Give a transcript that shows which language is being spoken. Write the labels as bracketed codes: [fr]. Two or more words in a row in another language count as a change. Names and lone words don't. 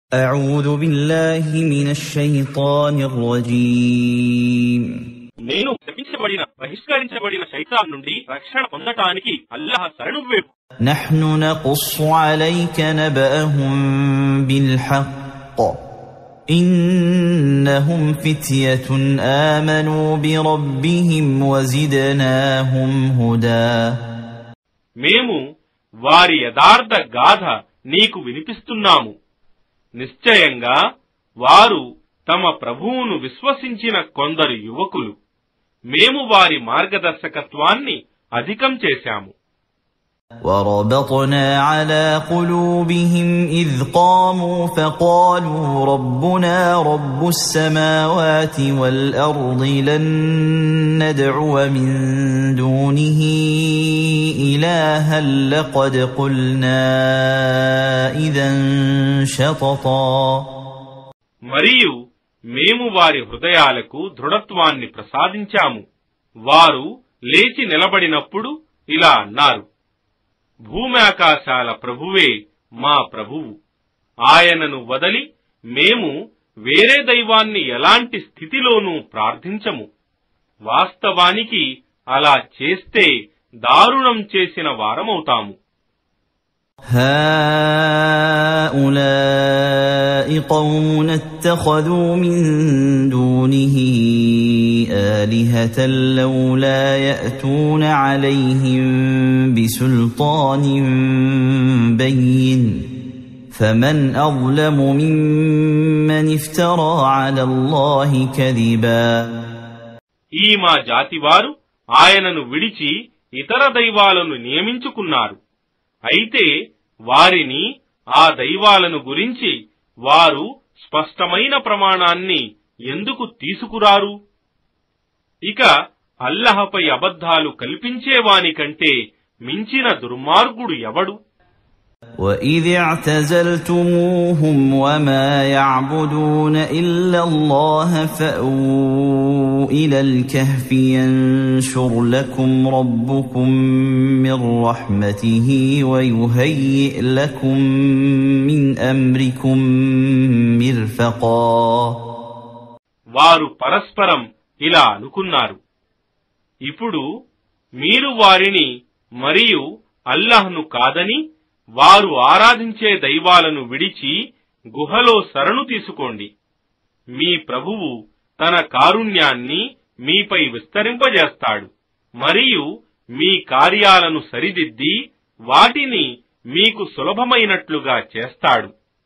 [ar] أعوذ بالله من الشيطان الرجيم [te] నేను శపించబడిన బహిష్కరించబడిన శైతాన్ నుండి రక్షణ పొందటానికి అల్లాహ్ శరణు వేడు. [ar] نحن نقص عليك نبأهم بالحق إنهم فتية آمنوا بربهم وزدناهم هدى. [te] మేము వారి యథార్థ గాథ నీకు వినిపిస్తున్నాము. నిశ్చయంగా వారు తమ ప్రభువును విశ్వసించిన కొందరు యువకులు. మేము వారి మార్గదర్శకత్వాన్ని అధికం చేశాము. [ar] وربطنا على قلوبهم إذ قاموا فقالوا ربنا رب السماوات والأرض لن ندعو من دونه إلها لقد قلنا إذا شططا. [te] మరియు మేము వారి హృదయాలకు దృఢత్వాన్ని ప్రసాదించాము. వారు లేచి నిలబడినప్పుడు ఇలా అన్నారు: భూమ్యాకాశాల ప్రభువే మా ప్రభువు. ఆయనను వదలి మేము వేరే దైవాన్ని ఎలాంటి స్థితిలోనూ ప్రార్థించము. వాస్తవానికి అలా చేస్తే దారుణం చేసిన వారమవుతాము. [ar] هؤلاء قوم اتخذوا من دونه آلهة لولا يأتون عليهم بسلطان بين فمن أظلم ممن افترى على الله كذبا. [te] ఈ మా జాతివారు ఆయనను విడిచి ఇతర దైవాలను నియమించుకున్నారు. అయితే వారిని ఆ దైవాలను గురించి వారు స్పష్టమైన ప్రమాణాన్ని ఎందుకు తీసుకురారు? ఇక అల్లహపై అబద్ధాలు కల్పించేవాని కంటే మించిన దుర్మార్గుడు ఎవడు? [ar] وَإِذِ اعْتَزَلْتُمُوهُمْ وَمَا يَعْبُدُونَ إِلَّا اللَّهَ فَأْوُوا إِلَى الْكَهْفِ يَنشُرْ لَكُمْ رَبُّكُمْ مِنْ رَحْمَتِهِ وَيُهَيِّئْ لَكُمْ مِنْ أَمْرِكُمْ مِرْفَقًا. [te] వారు పరస్పరం ఇలా అనుకున్నారు: ఇప్పుడు మీరు వారిని మరియు అల్లాహ్ను కాదని వారు ఆరాధించే దైవాలను విడిచి గుహలో శరణు తీసుకోండి. మీ ప్రభువు తన కారుణ్యాన్ని మీపై విస్తరింపజేస్తాడు మరియు మీ కార్యాలను సరిదిద్ది వాటిని మీకు సులభమైనట్లుగా చేస్తాడు.